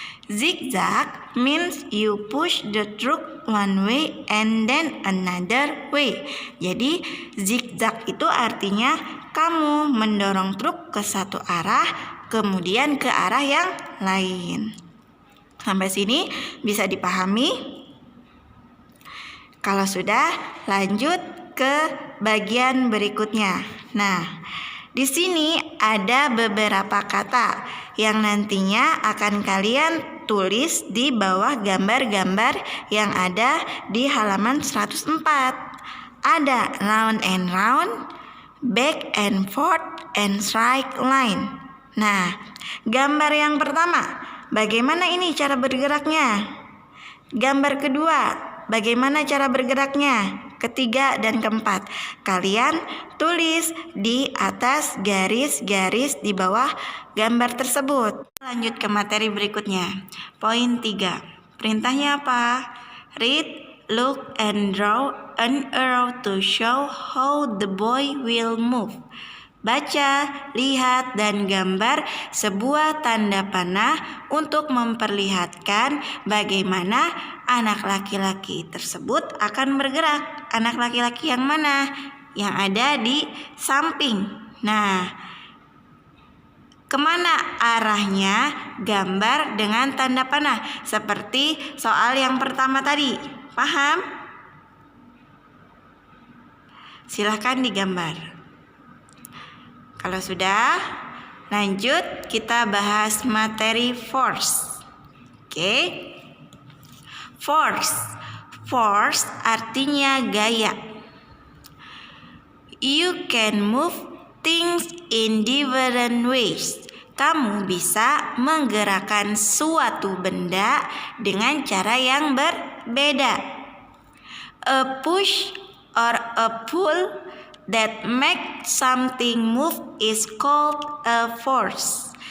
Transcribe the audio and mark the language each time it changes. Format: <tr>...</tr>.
<en>Zigzag means you push the truck one way and then another way.</en> <id>Jadi zigzag itu artinya kamu mendorong truk ke satu arah kemudian ke arah yang lain. Sampai sini bisa dipahami? Kalau sudah, lanjut ke bagian berikutnya. Nah, di sini ada beberapa kata yang nantinya akan kalian tulis di bawah gambar-gambar yang ada di halaman 104.</id> <en>Ada round and round, back and forth, and straight line.</en> <id>Nah, gambar yang pertama, bagaimana ini cara bergeraknya? Gambar kedua, bagaimana cara bergeraknya? Ketiga dan keempat, kalian tulis di atas garis-garis di bawah gambar tersebut. Lanjut ke materi berikutnya. Poin 3. Perintahnya apa?</id> <en>Read, look, and draw an arrow to show how the boy will move.</en> <id>Baca, lihat, dan gambar sebuah tanda panah untuk memperlihatkan bagaimana anak laki-laki tersebut akan bergerak. Anak laki-laki yang mana? Yang ada di samping. Nah, kemana arahnya gambar dengan tanda panah? Seperti soal yang pertama tadi. Paham? Silahkan digambar. Kalau sudah, lanjut kita bahas materi force. Oke. Force.</id> <en>Force</en> <id>artinya gaya.</id> <en>You can move things in different ways.</en> <id>Kamu bisa menggerakkan suatu benda dengan cara yang berbeda.</id> <en>A push or a pull that make something move is called a force.</en>